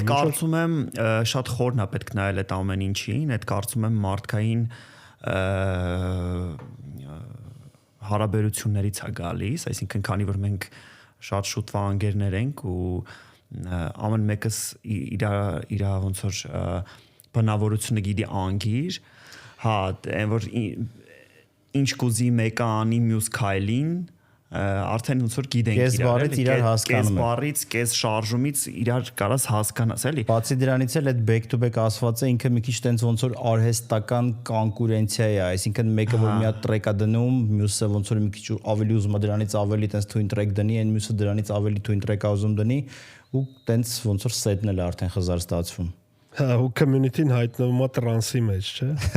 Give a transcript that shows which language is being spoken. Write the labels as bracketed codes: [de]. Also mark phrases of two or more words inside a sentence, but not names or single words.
[hy] Այդ կարծում եմ շատ խորն է պետք նայել այդ ամեն ինչին, այդ կարծում եմ մարդկային հարաբերություններից է գալիս, այսինքն քանի որ մենք շատ շուտ վանգերներ ենք ու ամեն մեկս իր ոնց որ բնավորությունը գիտի անգիր, հա, այն որ ինչ կուզի մեկը անի մյուս քայլին, արդեն ոնց որ գիտենք իրար հասկանում կես բառից, կես շարժումից իրար կարաս հասկանաս, էլի։ Բացի դրանից էլ այդ [en] back to back [hy] ասվածը ինքը մի քիչ տենց ոնց որ արհեստական կոնկուրենցիա է, այսինքն մեկը որ մի հատ տրեք է դնում, մյուսը ոնց որ մի քիչ ավելի ուզում է դրանից ավելի տենց թույն տրեք դնի, այն մյուսը դրանից ավելի թույն տրեք է ուզում դնի ու տենց ոնց որ սեթն էլ արդեն խզար ստացվում։ Հա, ու community-ն հայտնվում է տրանսի մեջ, չէ։